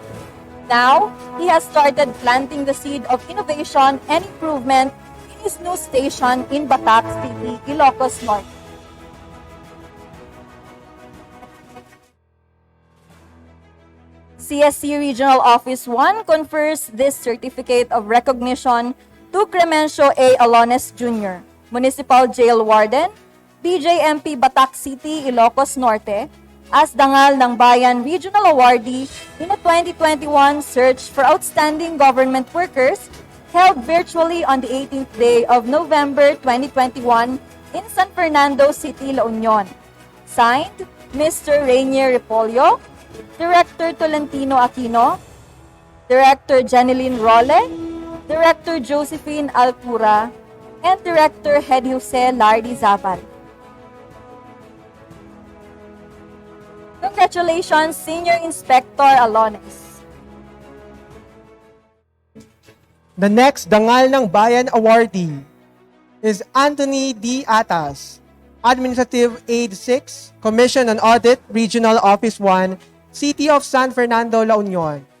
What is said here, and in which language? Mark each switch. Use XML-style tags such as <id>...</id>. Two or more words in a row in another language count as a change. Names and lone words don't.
<en>Now, he has started planting the seed of innovation and improvement in his new station in Batac City, Ilocos Norte. CSC Regional Office 1 confers this certificate of recognition to Clemencio A. Alones Jr., Municipal Jail Warden, BJMP Batac City, Ilocos Norte, as Dangal ng Bayan Regional Awardee in the 2021 Search for Outstanding Government Workers held virtually on the 18th day of November 2021 in San Fernando City, La Union. Signed, Mr. Rainier Ripolio, Director Tolentino Aquino, Director Jeneline Role, Director Josephine Altura, and Director Hedy Jose Lardizabal. Congratulations, Senior Inspector Alones. The next Dangal ng Bayan awardee is Anthony D. Atas, Administrative Aid 6, Commission on Audit, Regional Office 1, City of San Fernando, La Union.</en>